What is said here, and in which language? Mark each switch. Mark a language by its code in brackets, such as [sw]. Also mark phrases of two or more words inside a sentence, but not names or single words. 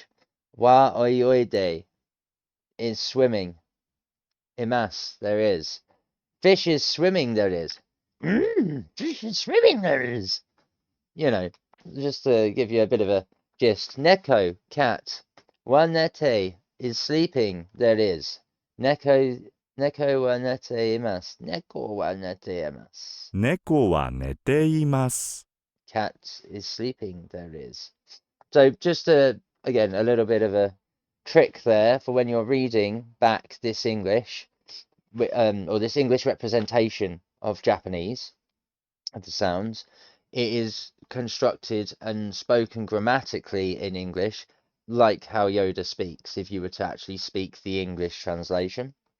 [ja] は泳いで [en] is swimming. Imas, there is. Fish is swimming, there is. Fish is swimming, there is. You know, just to give you a bit of a gist. Neko, cat. Wanete is sleeping, there is. [ja] 猫は寝ています。猫は寝ています. 猫は寝ています。 [en] Cat is sleeping, there is. So just again, a little bit of a trick there for when you're reading back this English, or this English representation of Japanese, of the sounds. It is constructed and spoken grammatically in English, like how Yoda speaks, if you were to actually speak the English translation.